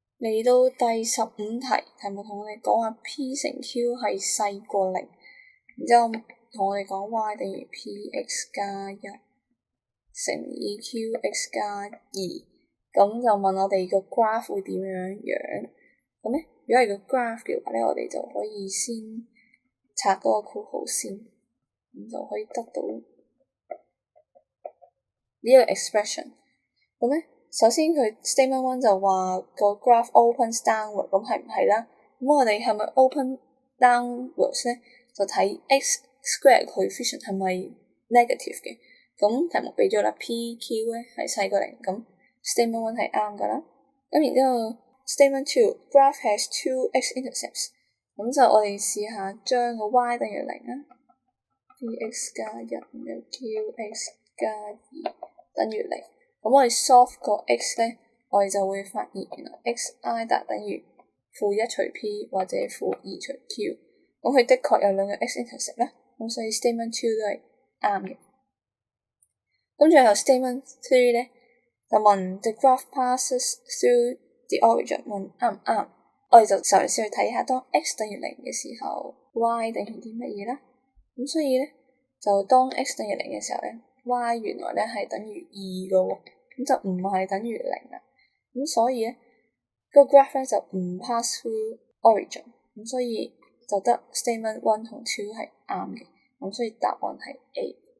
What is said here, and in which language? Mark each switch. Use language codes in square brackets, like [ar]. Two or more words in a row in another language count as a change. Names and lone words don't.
[yue] 嚟到第15題，題目同我哋講話 P 乘 Q 係細過零，然之後同我哋講 Y 等於 PX 加1乘以 QX 加2，咁就問我哋個 graph 會點樣。咁咧，如果係個 graph 嘅話咧，我哋就可以先拆嗰個括號先，咁就可以得到呢個 expression。咁咧，首先佢 [en] statement one [yue] 就話個 [en] graph opens downward， [yue] 咁係唔係啦？咁我哋係咪 [en] open downwards [yue] 咧？就睇 [en] x square coefficient [yue] 係咪 negative 嘅？咁題目俾咗啦 PQ 咧係細過零，咁 [en] statement one [yue] 係啱噶啦。咁然之後 [en] statement two graph has two x intercepts， [yue] 咁就我哋試下將個 y 等於零啊 ，px 加1然後 qx 加2等於零。咁我哋 solve 個 x 咧，我哋就會發現原來 xi 大等於-1除 p 或者-2除 q。咁佢的確有兩個 [en] x intercept [yue] 啦，咁所以 [en] statement two [yue] 都係啱嘅。咁最後 [en] statement three [yue] 咧，就問 [en] the graph passes through the origin， [yue] 問啱唔啱？我哋就嘗試去睇下，當 x 等於零嘅時候 ，y 等於啲乜嘢啦？咁所以咧，就當 x 等於零嘅時候咧， y 原來咧係等於2嘅喎，咁就唔係等於零啦。咁所以咧，個 graph 咧就唔 [en] pass through origin， [yue] 咁所以就得 [en] statement one [yue] 同 two 係啱嘅，咁所以答案係 A。